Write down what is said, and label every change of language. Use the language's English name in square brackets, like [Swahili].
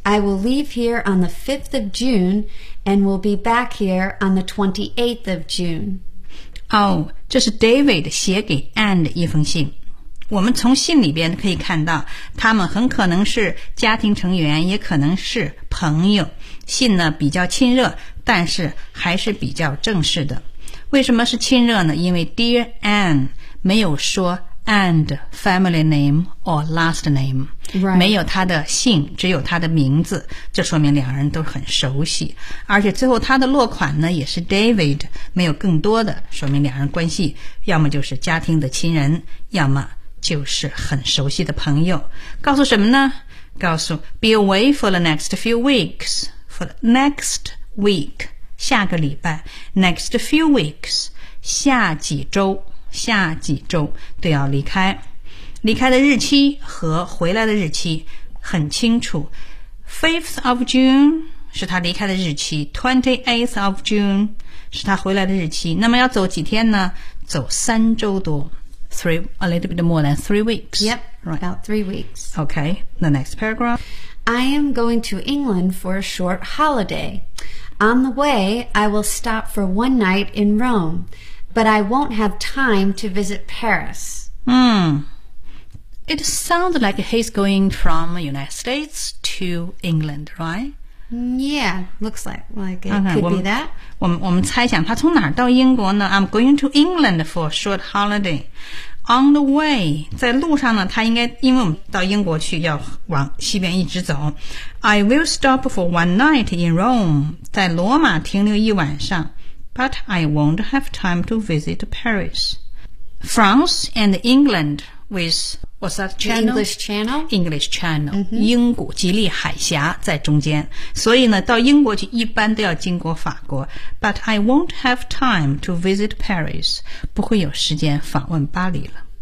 [English] I will leave here on the 5th of June and will be back here on the 28th of June. [Chinese] 哦，这是 David 写给 Anne 的一封信。我们从信里边可以看到，他们很可能是家庭成员，也可能是朋友。信呢比较亲热，但是还是比较正式的。为什么是亲热呢？因为 Dear Anne 没有说 [English] and family name or last name、 right. [Chinese] 没有他的姓，只有他的名字，这说明两人都很熟悉。而且最后他的落款呢也是 David， 没有更多的，说明两人关系要么就是家庭的亲人，要么就是很熟悉的朋友。告诉什么呢？ [English] 告诉 be away for the next few weeks. For the next week, [Chinese] 下个礼拜 [English] next few weeks, [Chinese] 下几周，下几周都要离开。离开的日期和回来的日期很清楚。 [English] 5th of June [Chinese] 是他离开的日期， [English] 28th of June [Chinese] 是他回来的日期。那么要走几天呢？走三周多。 [English] A little bit more than 3 weeks. Yep,、right. about 3 weeks. Okay, the next paragraph. I am going to England for a short holiday. On the way, I will stop for one night in Rome, but I won't have time to visit Paris. It sounds like he's going from the United States to England, right? Yeah, looks like it could be that. [Chinese] 我们猜想他从哪儿到英国呢？ [English] I'm going to England for a short holiday. On the way, [Chinese] 在路上呢，他应该，因为我们到英国去要往西边一直走。 [English] I will stop for one night in Rome, [Chinese] 在罗马停留一晚上。 [English] But I won't have time to visit Paris. France and England with... What's that channel? English Channel. English Channel.、 Mm-hmm. [Chinese] 英国吉利海峡在中间。所以呢到英国去一般都要经过法国。 [English] But I won't have time to visit Paris. [Chinese] 不会有时间访问巴黎了。